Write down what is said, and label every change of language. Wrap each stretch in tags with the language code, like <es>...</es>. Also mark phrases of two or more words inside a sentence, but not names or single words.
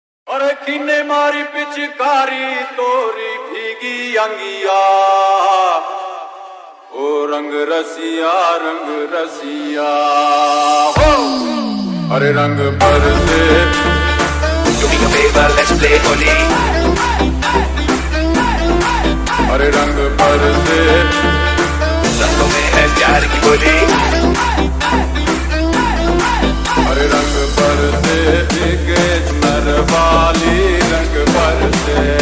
<hi>अरे किन्ने मारी पिचकारी तोरी भीगी अंगिया, ओ रंग रसिया हो। अरे रंग बरसे</hi> <en>Do me a favor, let's play होली।</en> <hi>अरे रंग बरसे रंगों में है प्यार की बोली। अरे रंग बरसे भीगे नर वाली रंग बरसे।</hi>